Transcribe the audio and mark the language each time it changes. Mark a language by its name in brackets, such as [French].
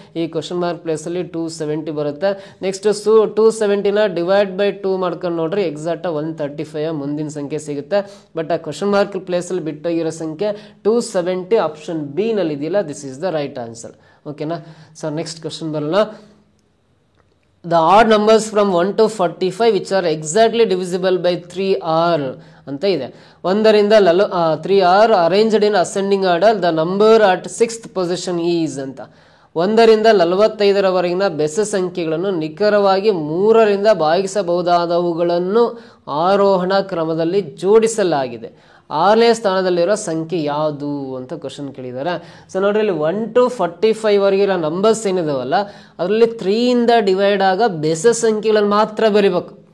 [Kannada] ಈ question mark ಪ್ಲೇಸಲ್ಲಿ 270 ಬರುತ್ತೆ. ನೆಕ್ಸ್ಟ್ 270ನ ಡಿವೈಡ್ ಬೈ 2 ಮಾಡ್ಕೊಂಡು ನೋಡ್ರಿ, ಎಕ್ಸಾಕ್ಟ್ 135 ಮುಂದಿನ ಸಂಖ್ಯೆ ಸಿಗುತ್ತೆ. ಬಟ್ ಆ ಕ್ವಶನ್ ಮಾರ್ಕ್ ಪ್ಲೇಸಲ್ಲಿ ಬಿಟ್ಟೋಗಿರೋ ಸಂಖ್ಯೆ 270 ಆಪ್ಷನ್ ಬಿ ನಲ್ಲಿ ಇದೆಯಲ್ಲ, [English] This is the right answer. [Kannada] ಓಕೆನಾ? ಸೊ ನೆಕ್ಸ್ಟ್ ಕ್ವಶನ್ ಬರೋಣ. [English] The odd numbers from 1 to 45 which are exactly divisible by 3 are [Kannada] ಅಂತ ಇದೆ. [English] 1ರಿಂದ 3 are arranged in ascending order. The number at 6th position is [Kannada] ಅಂತ. 1ರಿಂದ 45ರವರೆಗಿನ ಬೆಸ ಸಂಖ್ಯೆಗಳನ್ನು ನಿಖರವಾಗಿ 3ರಿಂದ ಭಾಗಿಸಬಹುದಾದವುಗಳನ್ನು ಆರೋಹಣ ಕ್ರಮದಲ್ಲಿ ಜೋಡಿಸಲಾಗಿದೆ. 6ನೇ ಸ್ಥಾನದಲ್ಲಿರೋ ಸಂಖ್ಯೆ ಯಾವುದು ಅಂತ ಕ್ವಶನ್ ಕೇಳಿದ್ದಾರೆ. ಸೊ ನೋಡ್ರಿ, ಇಲ್ಲಿ 1 to 45 ವರೆಗಿರೋ ನಂಬರ್ಸ್ ಏನಿದಾವಲ್ಲ ಅದರಲ್ಲಿ 3 ಇಂದ ಡಿವೈಡ್ ಆಗ ಬೆಸ ಸಂಖ್ಯೆಗಳನ್ನು ಮಾತ್ರ ಬರಿಬೇಕು.